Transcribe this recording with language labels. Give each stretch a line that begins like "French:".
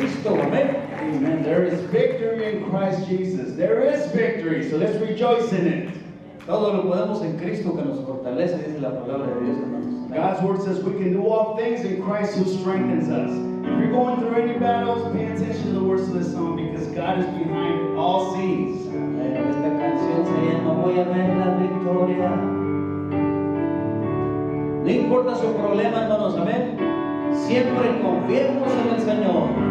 English: victory in Christ Jesus. There is victory, so let's rejoice in it.
Spanish: Todo lo podemos en Cristo que nos fortalece, dice la palabra de Dios, hermanos.
English: God's word says we can do all things in Christ who strengthens us. If you're going through any battles, pay attention to the words of this song because God is behind all scenes.
Spanish: Esta canción se llama Voy a ver la victoria. No importa su problema, hermanos, amén. Siempre confiemos en el Señor.